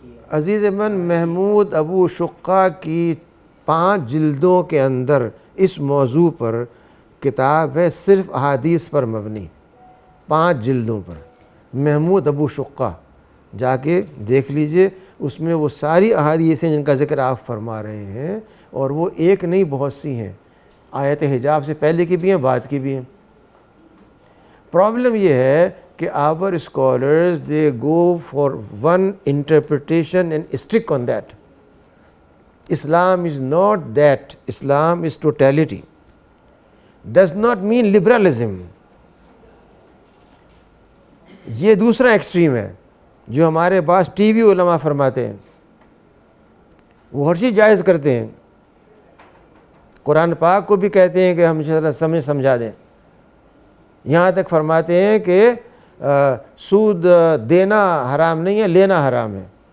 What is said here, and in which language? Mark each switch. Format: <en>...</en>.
<ur>عزیز من محمود ابو شقہ کی 5 جلدوں کے اندر اس موضوع پر کتاب ہے، صرف احادیث پر مبنی، 5 جلدوں پر. محمود ابو شقہ جا کے دیکھ لیجئے، اس میں وہ ساری احادیث ہیں جن کا ذکر آپ فرما رہے ہیں، اور وہ ایک نہیں بہت سی ہیں. آیت حجاب سے پہلے کی بھی ہیں، بعد کی بھی ہیں. پرابلم یہ ہے کہ</ur> <en>our scholars they go for one interpretation and stick on that. Islam is not that. Islam is totality. Does not mean liberalism.</en> <ur>یہ دوسرا ایکسٹریم ہے جو ہمارے پاس ٹی وی علماء فرماتے ہیں، وہ ہر چیز جائز کرتے ہیں. قرآن پاک کو بھی کہتے ہیں کہ ہم سمجھا دیں، یہاں تک فرماتے ہیں کہ سود دینا حرام نہیں ہے، لینا حرام ہے.</ur>